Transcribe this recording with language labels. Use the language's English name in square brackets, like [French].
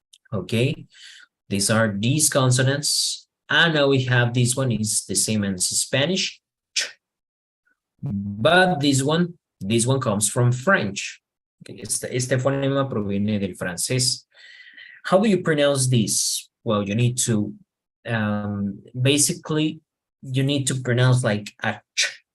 [English] Okay, these are these consonants. And now we have this one is the same as Spanish, but this one comes from French. [Spanish] Este fonema proviene del francés. [English] How do you pronounce this? Well, you need to basically you need to pronounce like a ch.